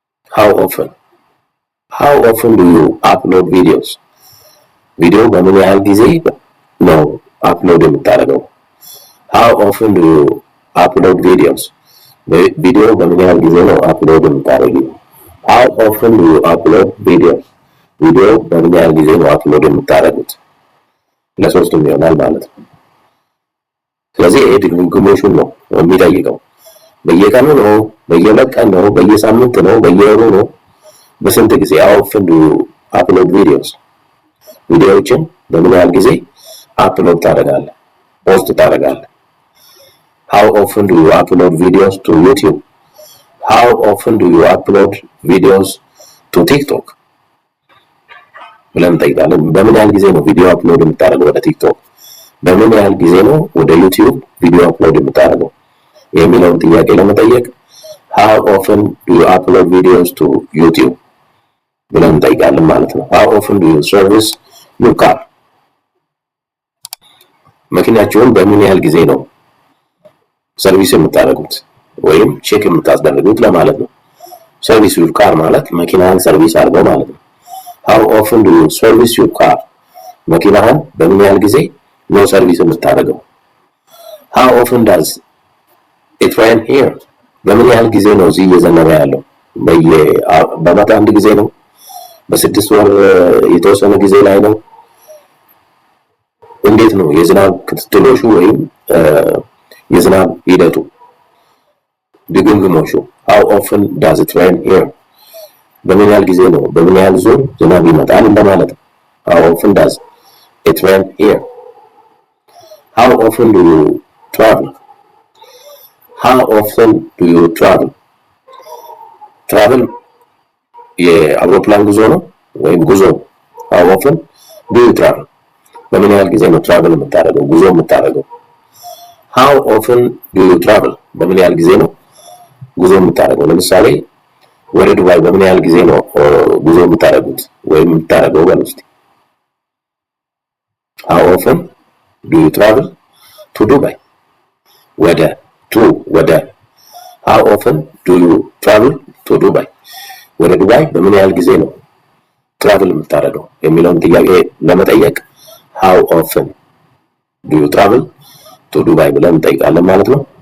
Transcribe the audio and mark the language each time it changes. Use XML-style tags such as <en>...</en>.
<en>how often how often do you upload videos</en> <am>ቪዲዮ በምን ያህል ጊዜ ነው አፕሎድ የምታደርገው?</am> <en>how often do you upload videos</en> <am>ቪዲዮ በምን ያህል ጊዜ ነው አፕሎድ የምታደርጊው?</am> <en>how often do you upload videos</en> <am>ቪዲዮ በምን ያህል ጊዜ ነው አፕሎድ የምታደርጉት? ለሶስቱም ይሆናል ማለት ነው። ስለዚህ ይሄ ድግግሞሹን ነው የሚጠይቀው። በየቀኑ ነው? በየሁለት ቀን ነው? በየሳምንት ነው? በየወሩ ነው? በስንት ጊዜ?</am> <en>how often do you upload videos</en> <am>ቪዲዮዎችን በምን ያህል ጊዜ አፕሎድ ታደርጋለህ? ፖስት ታደርጋለህ?</am> <en>how often do you upload videos to YouTube how often do you upload videos to TikTok</en> <am>ብለን እንጠይቃለን። በምን ያህል ጊዜ ነው ቪዲዮ አፕሎድ የምታደርገው ወደ ቲክቶክ? በምን ያህል ጊዜ ነው ወደ ዩቲዩብ ቪዲዮ አፕሎድ የምታደርገው የሚለውን ጥያቄ ለመጠየቅ</am> <en>how often do you upload videos to YouTube</en> <am>ብለን እንጠይቃለን ማለት ነው።</am> <en>how often do you service your car</en> <am>መኪናችሁን በምን ያህል ጊዜ ነው ሰርቪስ የምታደርጉት ወይም ቼክ የምታስደርጉት ለማለት ነው። ሰርቪስ</am> <en>your car</en> <am>ማለት መኪናን ሰርቪስ አድርገው ማለት ነው።</am> <en>how often do you service your car</en> <am>መኪናህን በምን ያህል ጊዜ ነው ሰርቪስ የምታደርገው?</am> <en>how often does it rain here</en> <am>በምን ያህል ጊዜ ነው እዚህ እየዘነበ ያለው? በዓመት አንድ ጊዜ ነው? በስድስት ወር የተወሰነ ጊዜ ላይ ነው? እንዴት ነው የዝናብ ክትትሎሹ ወይም የዝናብ ሂደቱ ድግግሞሹ?</am> <en>how often does it rain here</en> <am>በምን ያህል ጊዜ ነው በምን ያህል ዙር ዝናብ ይመጣል እንደማለት ነው።</am> <en>how often does it rain here how often do you travel how often do you travel travel</en> <am>የአውሮፕላን ጉዞ ነው ወይም ጉዞ</am> <en>how often do you travel</en> <am>በምን ያህል ጊዜ ነው ትራቨል የምታደርገው ጉዞ የምታደርገው?</am> <en>how often do you travel</en> <am>በምን ያህል ጊዜ ነው ጉዞ የምታደርገው? ለምሳሌ ወደ ዱባይ በምን ያህል ጊዜ ነው ጉዞ የምታደርጉት ወይም የምታደርገው? በልስቲ</am> <en>how often do you travel to Dubai</en> <am>ወደ</am> <en>how often do you travel to Dubai</en> <am>ወደ ዱባይ በምን ያህል ጊዜ ነው ትራቨል የምታደርገው የሚለውን ጥያቄ ለመጠየቅ how often do you travel to Dubai ብለን እንጠይቃለን ማለት ነው።</am>